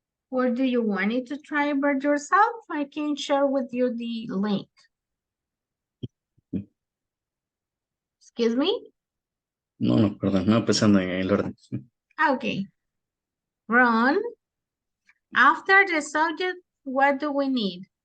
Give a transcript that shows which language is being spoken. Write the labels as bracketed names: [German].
[English] Or do you want it to try it by yourself? I can share with you the link. Excuse me? [Spanish] No, perdón, no pensando en el orden. [English] Okay. Ron, after the subject, what do we need?